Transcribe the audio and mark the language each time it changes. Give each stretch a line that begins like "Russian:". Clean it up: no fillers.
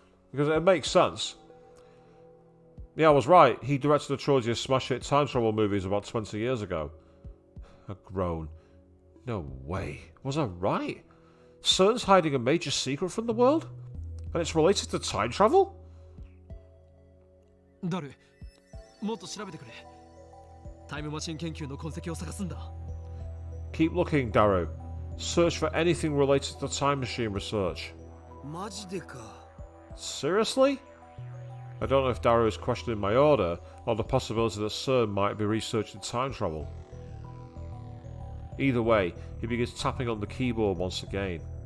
English: Because it makes sense. Yeah, I was right. He directed a trilogy of smash hit time travel movies about 20 years ago. A groan. No way. Was I right? CERN's hiding a major secret from the world? And it's related to time travel?
Japanese: ダル、もっと調べてくれ。タイムマシン研究の痕跡を探すんだ。
English: Keep looking, Daru. Search for anything related to time machine research.
Japanese: マジでか。
English: Seriously? I don't know if Daru is questioning my order, or the possibility that CERN might be researching time travel. Either way, he begins tapping on the keyboard once again.